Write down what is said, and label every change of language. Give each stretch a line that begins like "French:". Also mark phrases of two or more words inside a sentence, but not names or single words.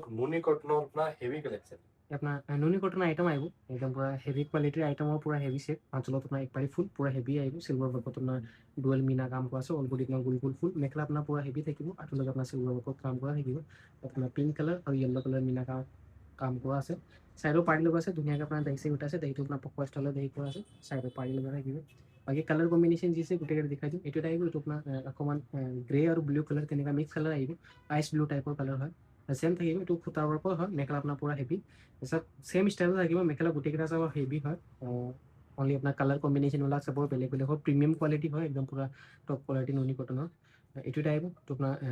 Assamese: নুনি কটনৰ আপোনাৰ হেভি কালেকশ্যন আপনার নুনি কটন আইটেম আইব একদম পুরা
English: heavy qualityr
Assamese: আইটেম পুরা
English: heavy set
Assamese: আঁচলত আপনার একবারে ফুল পুরা হেভি আইব
English: silver workot
Assamese: আপনার ডুয়েল মিনা কাম করা আছে
English: all body
Assamese: আপনার গোল গোল ফুল মেখলা আপনার পুরা হেভি থাকিব আঁচলত আপনার
English: silver workot
Assamese: কাম করা থাকিব আপনার
English: pink colour
Assamese: আর
English: yellow colour
Assamese: মিনা কাম করা আছে সাইডও পাড়ি লগা আছে ধুনিয়াকে আপনার দাইছে গোটা আছে দাইটো আপনার পকোয়া স্টাইলত দাই করা আছে সাইডও পাড়ি লগা থাকিব বাকি
English: colour combination
Assamese: যি আছে গোটেইকেইটা দেখাই দিম এইটো আহিব এইটো আপোনাৰ অকণমান গ্ৰে আৰু
English: blue colour
Assamese: তেনেকুৱা
English: mix colour
Assamese: আহিব
English: ice blue typor colour
Assamese: হয় সেম থাকিব এইটো সূতা ৱৰ্কৰ হয় মেখেলা আপোনাৰ পুৰা হেভি তাৰপিছত
English: same styleot
Assamese: থাকিব মেখেলা গোটেইকেইটা চাব হেভি হয় অনলি আপোনাৰ
English: colour combinationbilak
Assamese: চাব বেলেগ বেলেগ হয়
English: premium quality
Assamese: হয় একদম পুৰা
English: top quality
Assamese: নুনি কটনৰ এইটো আহিব তো আপোনাৰ